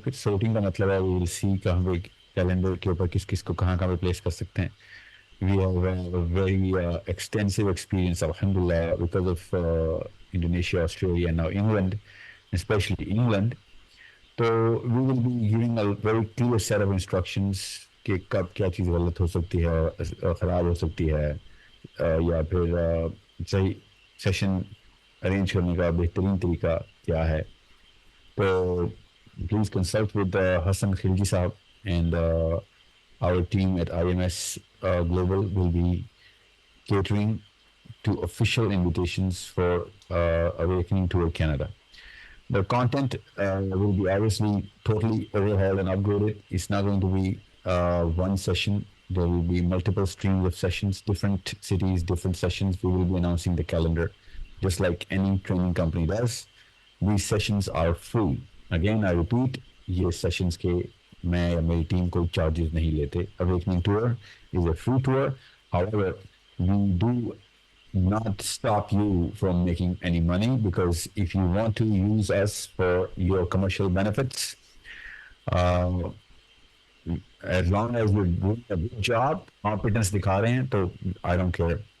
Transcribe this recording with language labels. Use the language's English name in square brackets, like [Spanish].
[Urdu] پھر سورٹنگ کا مطلب ہے [English] we will see [Urdu] کہاں پہ کیلنڈر کے اوپر کس کس کو کہاں کہاں پہ پلیس کر سکتے ہیں. [English] We have a very extensive experience, alhamdulillah, because of Indonesia, Australia, and now England, especially England. So we will be giving a very clear set of instructions [Urdu] کہ کب کیا چیز غلط ہو سکتی ہے, خراب ہو سکتی ہے, یا پھر صحیح سیشن ارینج کرنے کا بہترین طریقہ کیا ہے. [English] تو please consult with Hassan Khilji sahab, and our team at IMS Global will be catering to official invitations for Awakening Tour Canada. The content will be obviously totally overhauled and upgraded. It's not going to be one session. There will be multiple streams of sessions, different cities, different sessions. We will be announcing the calendar just like any training company does. These sessions are free. Again, I repeat, [Urdu] یہ sessions کے میں یا میری team کوئی charges نہیں لیتے. [English] Awakening Tour is a free tour. However, we do not stop you from making any money, because if you want to use us for your commercial benefits, as long as you're doing a good job, competence [Urdu] دکھا رہے ہیں, تو [English] I don't care.